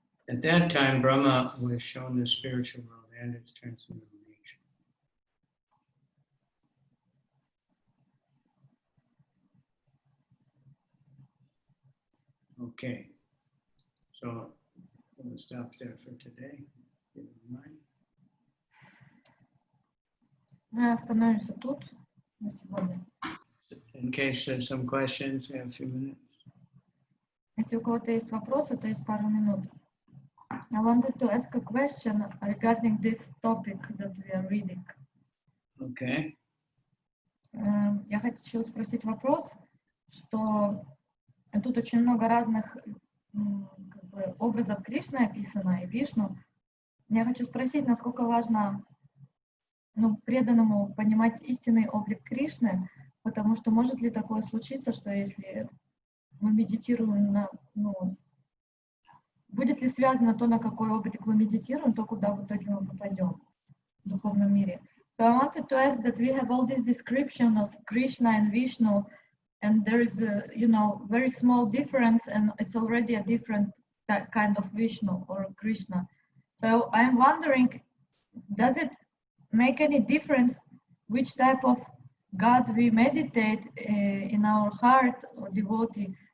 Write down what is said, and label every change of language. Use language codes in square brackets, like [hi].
[en] At that time, Brahma was shown the spiritual world and its transcendental nature. Okay, so we'll stop there for today. If you don't mind. [ru] Мы остановимся тут на сегодня. [en] In case there's some questions, we have a few minutes. [ru] Если у кого-то есть вопросы, то есть пару минут. [en] I wanted to ask a question regarding this topic that we are reading. Okay. [ru] Я хочу спросить вопрос, что тут очень много разных как бы, образов Кришны описано и Вишну. Я хочу спросить, насколько важно преданному понимать истинный облик Кришны, потому что может ли такое случиться, что если мы медитируем на... будет ли связано то, на какой облик мы медитируем, то, куда в итоге мы попадем в духовном мире? [en] So I wanted to ask that we have all this description of Krishna and Vishnu, and there is a, very small difference, and it's already a different kind of Vishnu or Krishna. So I'm wondering, does it make any difference which type of God we meditate in our heart or devotee?